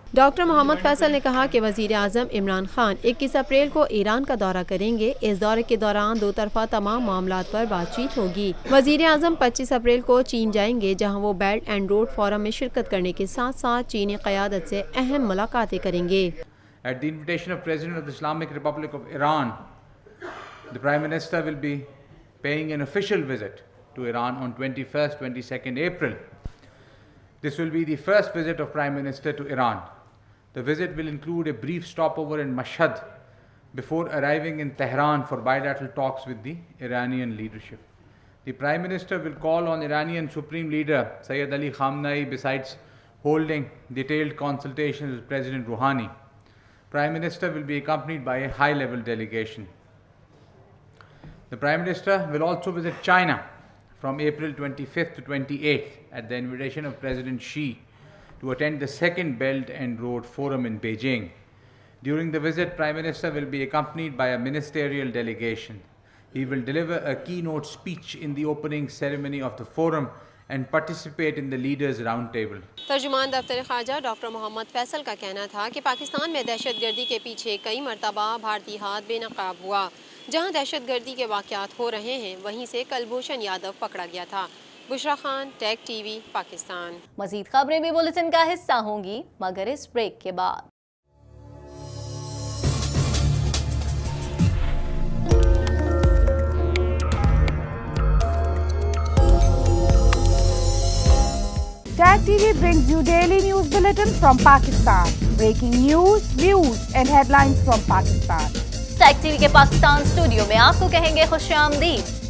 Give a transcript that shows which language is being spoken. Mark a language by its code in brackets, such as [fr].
[ur] Doctor محمد فیصل نے کہا کہ وزیر اعظم عمران خان 21 اپریل کو ایران کا دورہ کریں گے. اس دورے کے دوران دو طرفہ تمام معاملات پر بات چیت ہوگی. وزیر اعظم 25 اپریل کو چین جائیں گے, جہاں وہ بیلٹ اینڈ روڈ فورم میں شرکت کرنے کے ساتھ ساتھ چینی قیادت سے اہم ملاقاتیں کریں گے. [en] At the invitation of President of the Islamic Republic of Iran, the Prime Minister will be paying an official visit to Iran on 21st, 22nd April. This will be the first visit of Prime Minister to Iran. The visit will include a brief stopover in Mashhad before arriving in Tehran for bilateral talks with the Iranian leadership. The Prime Minister will call on Iranian Supreme Leader Sayyid Ali Khamenei besides holding detailed consultations with President Rouhani. Prime Minister will be accompanied by a high-level delegation. The Prime Minister will also visit China from April 25th to 28th at the invitation of President Xi to attend the second Belt and Road Forum in Beijing. During the visit, Prime Minister will be accompanied by a ministerial delegation. He will deliver a keynote speech in the opening ceremony of the forum and participate in the leaders round table. [ur] ترجمان دفتر خارجہ doctor محمد فیصل کا کہنا تھا کہ پاکستان میں دہشت گردی کے پیچھے کئی مرتبہ بھارتی ہاتھ بے نقاب ہوا. جہاں دہشت گردی کے واقعات ہو رہے ہیں وہیں سے کلبھوشن یادو پکڑا گیا تھا. بشرا خان, ٹیک ٹی وی, پاکستان. مزید خبریں بھی بلیٹن کا حصہ ہوں گی مگر اس بریک کے بعد. [en] Tag TV brings you daily news bulletin from Pakistan. Breaking news, views and headlines from Pakistan. [ur] Take T V کے پاکستان اسٹوڈیو میں آپ کو کہیں گے خوش آمدید.